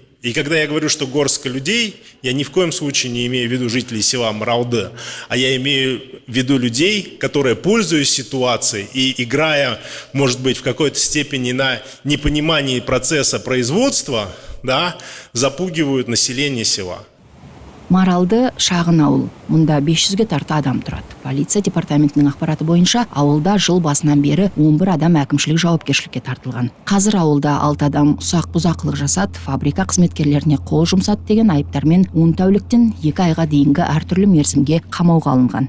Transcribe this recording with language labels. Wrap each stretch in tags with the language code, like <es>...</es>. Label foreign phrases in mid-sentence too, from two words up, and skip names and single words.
<ru>И когда я говорю, что горстка людей, я ни в коем случае не имею в виду жителей села Маралды, а я имею в виду людей, которые, пользуясь ситуацией и играя, может быть, в какой-то степени на непонимании процесса производства, да, запугивают население села.</ru> <kk>Маралды шағын ауыл. Мұнда 500-ге тарта адам тұрады. Полиция департаментінің ақпараты бойынша ауылда жыл басынан бері 11 адам әкімшілік жауапкершілікке тартылған. Қазір ауылда 6 адам ұсақ бұзақылық жасады, фабрика қызметкерлеріне қол жұмсады деген айыптармен 10 тәуліктен 2 айға дейінгі әртүрлі мерзімге қамауға алынған.</kk>